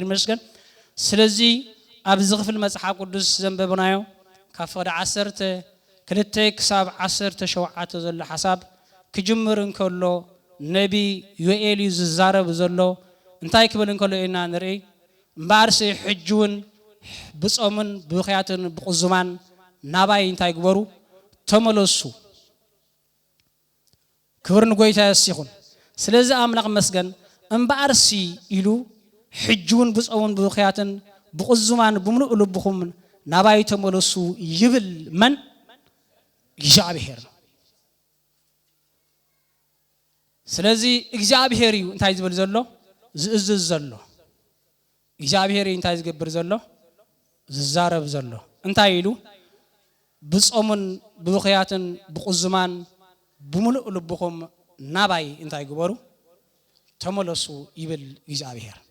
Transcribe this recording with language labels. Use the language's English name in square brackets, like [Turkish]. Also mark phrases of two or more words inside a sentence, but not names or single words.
[Tigrinya] መስገን ስለዚህ ኣብዚ ክፍል መጽሐፍ ቅዱስ ዘንበብናዮ ካብ 10 ክሳብ 17 ዘሎ ሐሳብ ክጅምር እንከሎ ነቢ ዮኤል ዝዛረብ ዘሎ እንታይ ክብል እንከሎ ኢና ንርኢ እምባርሲ ሕጁን ብጾምን ብኽያትን ብቁዝማን ናባይ እንታይ ግበሩ ተመለሱ ክብር ንጎይታ ይሁን ስለዚህ አምላክ መስገን እምባርሲ ኢሉ ሕጁን ብጾምን ብኽያትን ብቁዝማን ብምሉእ ልብኹም ናባይ ተመለሱ ይብል መን እግዚአብሔር ስለዚህ እግዚአብሔር እንታይ ዝብል ዘሎ ዝእዝዝ ዘሎ እግዚአብሔር እንታይ ዝገብር ዘሎ ዝዛረብ ዘሎ እንታይ ኢሉ ብጾሙን ብብኽያትን ብቁዝማን ብሙሉእ ልብኹም ናባይ እንታይ ግበሩ ተመለሱ ይብል እግዚአብሔር